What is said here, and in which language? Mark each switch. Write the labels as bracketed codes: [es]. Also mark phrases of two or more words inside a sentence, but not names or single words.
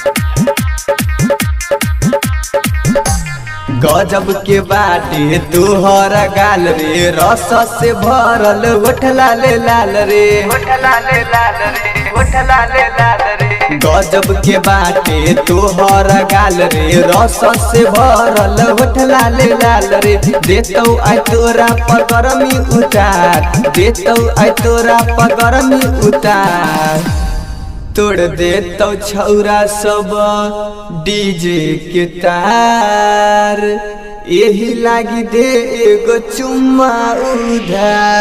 [bho] गजब के बाटे तोहर गाल रे, रस से भरल होठ लाल लाल रे, होठ लाल लाल रे, होठ लाल लाल रे। गजब के बाटे तोहर गाल रे, रस से भरल होठ लाल लाल रे। [anp] देतौ आई तोरा पगरमी उतार, देतौ आई तोरा पगरमी उतार। तोड़ देतौ छौरा सब डीजे के तार, यही लागी दे एगो चुम्मा उधार।